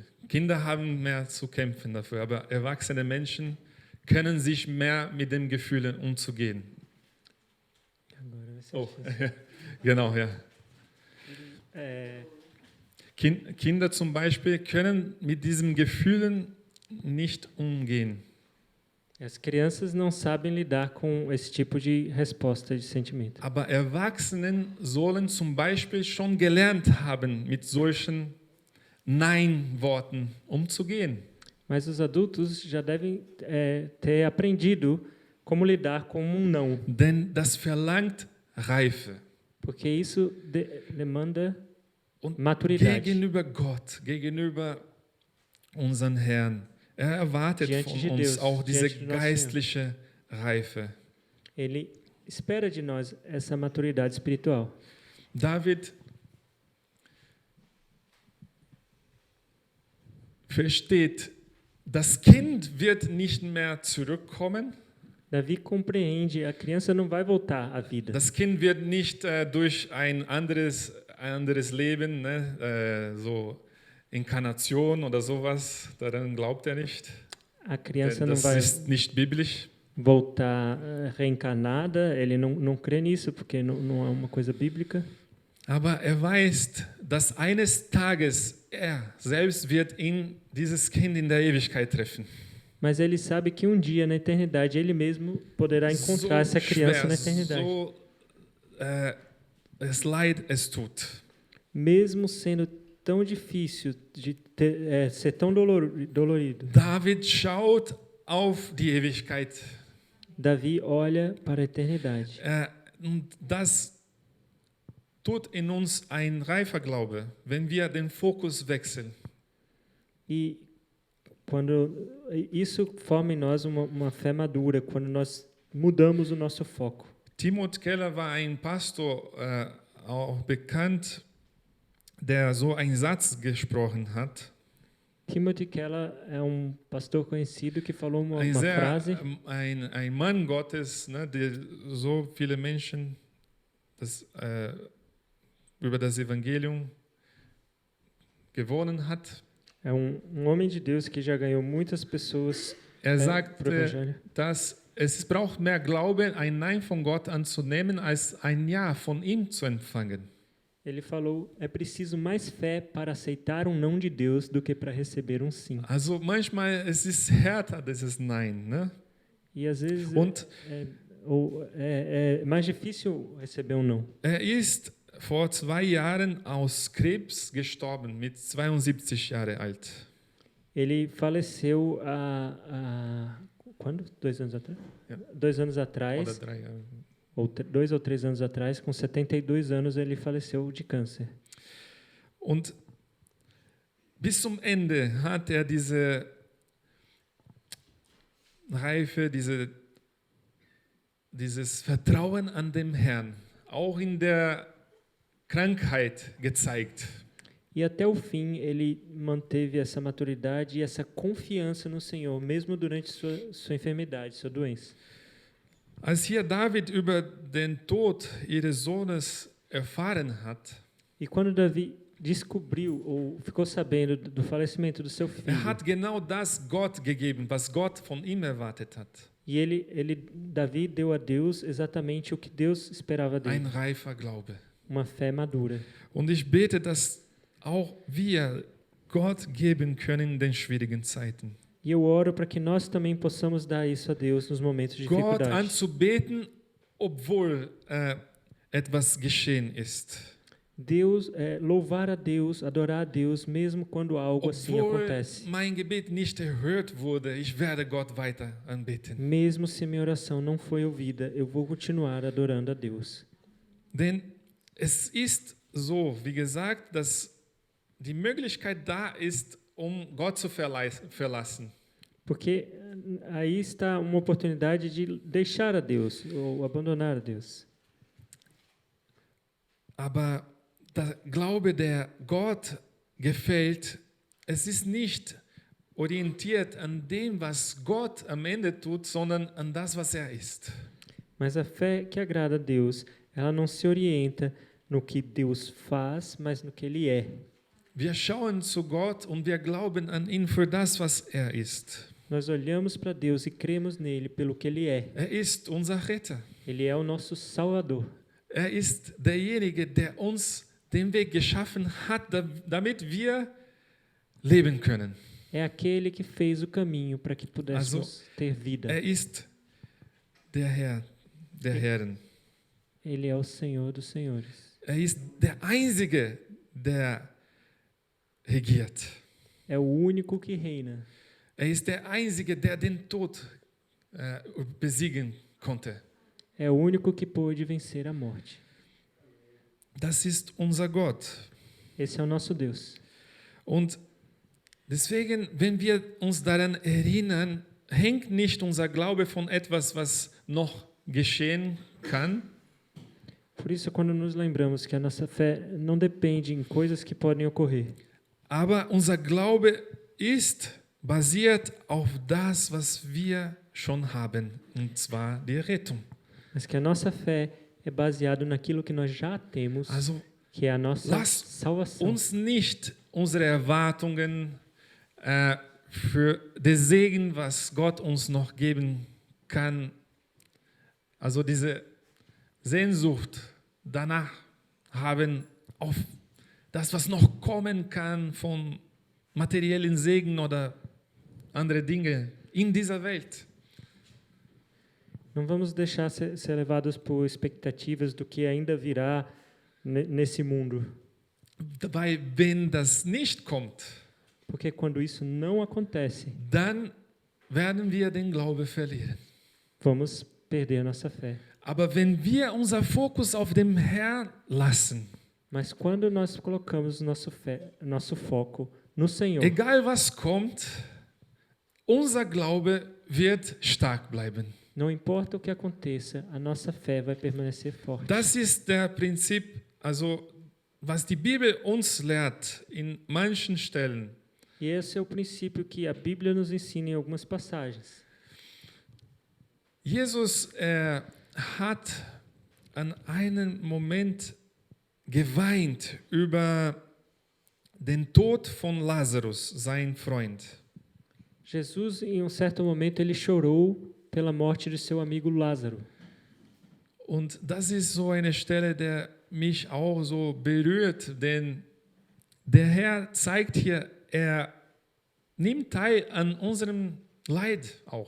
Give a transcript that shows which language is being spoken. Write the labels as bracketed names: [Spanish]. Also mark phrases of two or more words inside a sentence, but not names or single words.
[German] Kinder haben mehr zu kämpfen dafür, aber erwachsene Menschen können sich mehr mit den Gefühlen umzugehen. Oh, genau, ja. Kinder zum Beispiel können mit diesen Gefühlen nicht umgehen. [Portuguese] As crianças não sabem lidar com esse tipo de resposta de sentimento. [German] Aber Erwachsenen sollen zum Beispiel schon gelernt haben, mit solchen Nein-Worten umzugehen. [Portuguese] Mas os adultos já devem ter aprendido como lidar com não. [German] Denn das verlangt Reife. [Portuguese] Porque isso demanda [German] Und [Portuguese] maturidade. [German] Gegenüber Gott, gegenüber unseren Herrn. Er erwartet von uns auch diese geistliche Reife. [Portuguese] Ele espera de nós essa maturidade espiritual. [German] David versteht, das Kind wird nicht mehr zurückkommen. [Portuguese] Davi compreende, a criança não vai voltar à vida. [German] Das Kind wird nicht durch ein anderes Leben, ne, so Inkarnation oder sowas, daran glaubt er nicht. [Portuguese] A criança [German] Das [Portuguese] não vai [German] ist nicht biblisch. [Portuguese] voltar reencarnada, ele não crê nisso, porque não é uma coisa bíblica. [German] Aber er weiß, dass eines Tages er selbst wird dieses Kind in der Ewigkeit treffen. [Portuguese] Mas ele sabe que um dia na eternidade ele mesmo poderá encontrar essa criança na eternidade. [German] So es leid es tut. [Portuguese] Mesmo sendo tão difícil de ser tão dolorido. [German] David schaut auf die Ewigkeit. [Portuguese] Davi olha para a eternidade. [German] Und das tut in uns ein reifer Glaube, wenn wir den Fokus wechseln. [Portuguese] E quando isso forma em nós uma fé madura, quando nós mudamos o nosso foco. [German] Timothy Keller war ein Pastor, auch bekannt, der so einen Satz gesprochen hat. [Portuguese] Timothy Keller é pastor conhecido que falou uma frase. [German] Ein Mann Gottes, ne, der so viele Menschen über das Evangelium gewonnen hat. [Portuguese] É homem de Deus que já ganhou muitas pessoas [German] sagt, [Portuguese] pro Evangelho. [German] Dass es braucht mehr Glaube, ein Nein von Gott anzunehmen, als ein Ja von ihm zu empfangen. [Portuguese] Ele falou, é preciso mais fé para aceitar não de Deus do que para receber sim. [German] Also manchmal es ist härter dieses Nein, ne? [Portuguese] E às vezes é mais difícil receber não. [German] Er ist vor 2 Jahren aus Krebs gestorben, mit 72 Jahre alt. [Portuguese] Ele faleceu quando? 2 anos atrás? [German] Ja. [Portuguese] 2 anos atrás. [German] Oder 3 Jahre. [Portuguese] Ou 2 ou 3 anos atrás, com 72 anos, ele faleceu de câncer. [German] Und bis zum Ende hat er diese Reife, dieses Vertrauen an den Herrn, auch in der Krankheit gezeigt. [Portuguese] E até o fim ele manteve essa maturidade e essa confiança no Senhor, mesmo durante sua enfermidade, sua doença. [German] Als hier David über den Tod ihres Sohnes erfahren hat, [Portuguese] E quando Davi descobriu ou ficou sabendo do falecimento do seu filho, [German] hat genau das Gott gegeben, was Gott von ihm erwartet hat. [Portuguese] e Davi deu a Deus exatamente o que Deus esperava dele, [German] Ein reifer Glaube. [Portuguese] uma fé madura. [German] Und ich bete, dass auch wir Gott geben können in den schwierigen Zeiten. [Portuguese] E eu oro para que nós também possamos dar isso a Deus nos momentos de [German] Gott [Portuguese] dificuldade. [German] anzubeten, obwohl etwas geschehen ist. [Portuguese] Louvar a Deus, adorar a Deus, mesmo quando algo assim [German] Obwohl [Portuguese] acontece. [German] mein Gebet nicht erhört wurde, ich werde Gott weiter anbeten. [Portuguese] Mesmo se minha oração não foi ouvida, eu vou continuar adorando a Deus. [German] Denn es ist so, wie gesagt, dass die Möglichkeit da ist, Gott zu verlassen. [Portuguese] Porque aí está uma oportunidade de deixar a Deus ou abandonar a Deus. [German] Aber der Glaube, der Gott gefällt, es ist nicht orientiert an dem, was Gott am Ende tut, sondern an das, was er ist. [Portuguese] Mas a fé que agrada a Deus, ela não se orienta no que Deus faz, mas no que Ele é. [German] Wir schauen zu Gott und wir glauben an ihn für das, was er ist. [Portuguese] Nós olhamos para Deus e cremos nele pelo que Ele é. [German] Er ist unser Retter. [Portuguese] Ele é o nosso Salvador. [German] Er ist derjenige, der uns den Weg geschaffen hat, damit wir leben können. [Portuguese] É aquele que fez o caminho para que pudéssemos ter vida. [German] Er ist der Herr der Herren. [Portuguese] Ele é o Senhor dos senhores. [German] Er ist der Einzige, der regiert. [Portuguese] É o único que reina. [German] Er ist der Einzige, der den Tod besiegen konnte. [Portuguese] É o único que pôde vencer a morte. [German] Das ist unser Gott. [Portuguese] Esse é o nosso Deus. [German] Und deswegen, wenn wir uns daran erinnern, hängt nicht unser Glaube von etwas, was noch geschehen kann, [Portuguese] Por isso, quando nos lembramos que a nossa fé não depende em coisas que podem ocorrer, [German] aber unser Glaube ist basiert auf das, was wir schon haben, und zwar die Rettung. [Portuguese] mas que a nossa fé é baseada naquilo que nós já temos, [German] Also [Portuguese] que é a nossa [German] lass [Portuguese] salvação. [German] uns nicht unsere Erwartungen für den Segen, was Gott uns noch geben kann, also diese Sehnsucht danach haben, auf das, was noch kommen kann von materiellen Segen oder andere Dinge in dieser Welt. [Portuguese] Não vamos deixar ser levados por expectativas do que ainda virá nesse mundo. [German] Weil wenn das nicht kommt, [Portuguese] Porque quando isso não acontece, [German] dann werden wir den Glauben verlieren. [Portuguese] vamos perder a nossa fé. [German] Aber wenn wir unser Fokus auf dem Herrn lassen, [Portuguese] Mas quando nós colocamos nosso foco no Senhor, [German] egal was kommt, unser Glaube wird stark bleiben. [Portuguese] não importa o que aconteça, a nossa fé vai permanecer forte. [German] Das ist der Prinzip, also was die Bibel uns lehrt in manchen Stellen. [Portuguese] E esse é o princípio que a Bíblia nos ensina em algumas passagens. [German] Jesus hat an einem Moment geweint über den Tod von Lazarus, sein Freund. [Portuguese] Jesus, em certo momento, ele chorou pela morte de seu amigo Lázaro. [German] Und das ist so eine Stelle, der mich auch so berührt, denn der Herr zeigt hier, er nimmt teil an unserem Leid auch.